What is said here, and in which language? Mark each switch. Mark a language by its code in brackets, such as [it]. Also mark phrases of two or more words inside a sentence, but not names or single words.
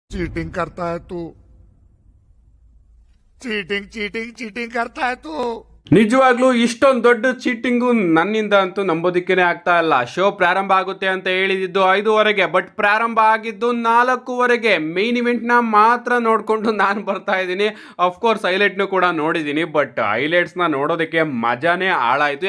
[hi] चीटिंग करता है तू। चीटिंग चीटिंग चीटिंग करता है तू। [kn] ನಿಜವಾಗ್ಲೂ ಇಷ್ಟೊಂದು ದೊಡ್ಡ ಚೀಟಿಂಗು ನನ್ನಿಂದ ಅಂತೂ ನಂಬೋದಿಕ್ಕೇನೆ ಆಗ್ತಾ ಇಲ್ಲ. ಶೋ ಪ್ರಾರಂಭ ಆಗುತ್ತೆ ಅಂತ ಹೇಳಿದ್ದು 5:30, ಬಟ್ ಪ್ರಾರಂಭ ಆಗಿದ್ದು 4:15. [en] main event [kn] ನ ಮಾತ್ರ ನೋಡ್ಕೊಂಡು ನಾನು ಬರ್ತಾ ಇದ್ದೀನಿ. ಅಫ್ಕೋರ್ಸ್ ಹೈಲೈಟ್ನು ಕೂಡ ನೋಡಿದ್ದೀನಿ, ಬಟ್ ಹೈಲೈಟ್ಸ್ ನ ನೋಡೋದಕ್ಕೆ ಮಜಾನೇ ಹಾಳಾಯ್ತು.